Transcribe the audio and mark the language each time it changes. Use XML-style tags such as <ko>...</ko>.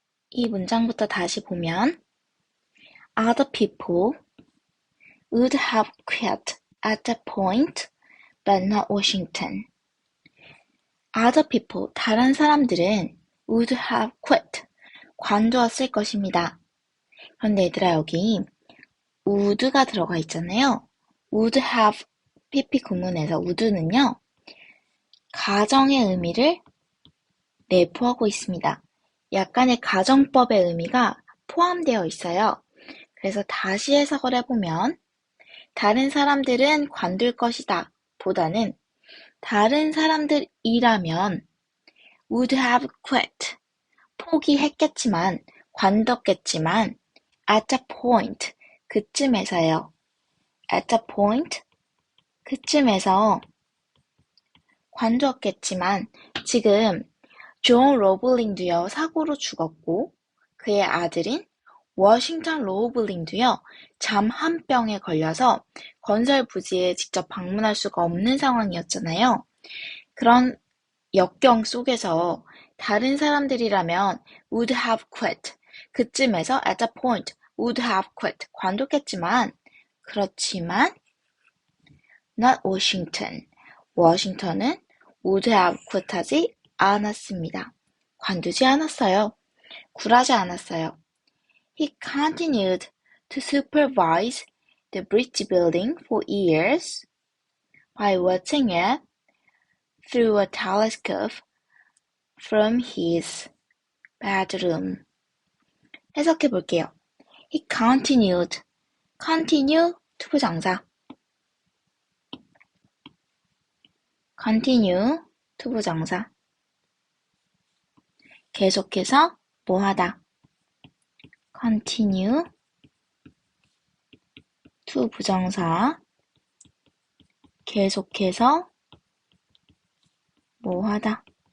<ko>이 문장부터 다시 보면</ko> <en>Other people would have quit at that point, but not Washington. Other people,</en> <ko>다른 사람들은</ko> <en>would have quit,</en> <ko>관두었을 것입니다. 그런데 얘들아 여기 would가 들어가 있잖아요. would have PP 구문에서 would는요. 가정의 의미를 내포하고 있습니다. 약간의 가정법의 의미가 포함되어 있어요. 그래서 다시 해석을 해보면 다른 사람들은 관둘 것이다 보다는 다른 사람들이라면</ko> <en>would have quit,</en> <ko>포기했겠지만, 관뒀겠지만</ko> <en>at that point,</en> <ko>그쯤에서요.</ko> <en>at that point,</en> <ko>그쯤에서 관두었겠지만 지금 존 로블링도요 사고로 죽었고 그의 아들인 워싱턴 로블링도요 잠한병에 걸려서 건설 부지에 직접 방문할 수가 없는 상황이었잖아요. 그런 역경 속에서 다른 사람들이라면</ko> <en>would have quit,</en> <ko>그쯤에서</ko> <en>at that point would have quit,</en> <ko>관뒀겠지만 그렇지만</ko> <en>not Washington,</en> <ko>워싱턴은 would have quit하지 않았습니다. 관두지 않았어요. 굴하지 않았어요.</ko> <en>He continued to supervise the bridge building for years by watching it through a telescope from his bedroom.</en> <ko>해석해 볼게요.</ko> <en>He continued,</en> <ko>continue 투부정사, continue 투부정사, 계속해서 뭐하다, continue 투부정사, 계속해서 뭐하다.</ko>